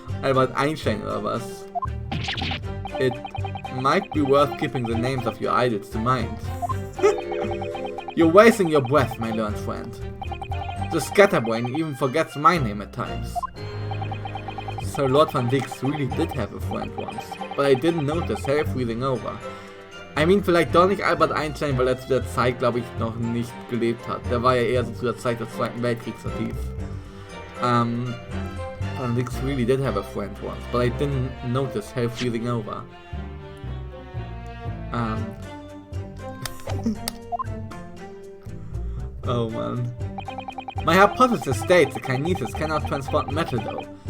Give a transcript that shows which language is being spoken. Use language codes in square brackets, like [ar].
[en] Albert Einstein or was. It might be worth keeping the names of your idols to mind. You're wasting your breath, my learned friend. The scatterbrain even forgets my name at times. So Lord Van Dix really did have a friend once, but I didn't notice her freezing over. I mean, [de] vielleicht doch nicht Albert Einstein, weil er zu der Zeit, glaube ich, noch nicht gelebt hat. Der war ja eher so zu der Zeit des Zweiten Weltkriegs aktiv. [en] Van Dix really did have a friend once, but I didn't notice her freezing over. Oh man. My hypothesis states the kinesis cannot transport metal though.